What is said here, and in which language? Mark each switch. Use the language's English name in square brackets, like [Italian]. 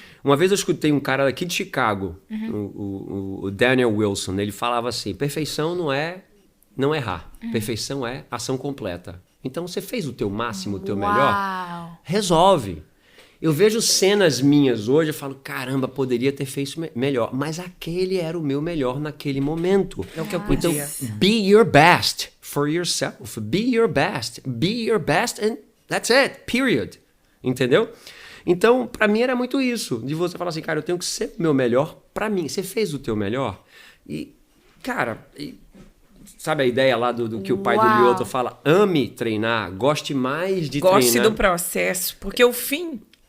[Portuguese] Uma vez eu escutei um cara aqui de Chicago, o Daniel Wilson, ele falava assim, perfeição não é não errar, perfeição é ação completa. Então você fez o teu máximo, o teu melhor, resolve. Eu vejo cenas minhas hoje, eu falo, caramba, poderia ter feito melhor, mas aquele era o meu melhor naquele momento. É o que eu podia. Então, [English] be your best for yourself, be your best and that's it, period. [Portuguese] Entendeu? Então, pra mim era muito isso, de você falar assim, cara, eu tenho que ser o meu melhor pra mim. Você fez o teu melhor? E, cara, sabe a ideia lá do que o pai do Lyoto fala? Ame treinar, goste mais de treinar. Goste do processo, porque o fim,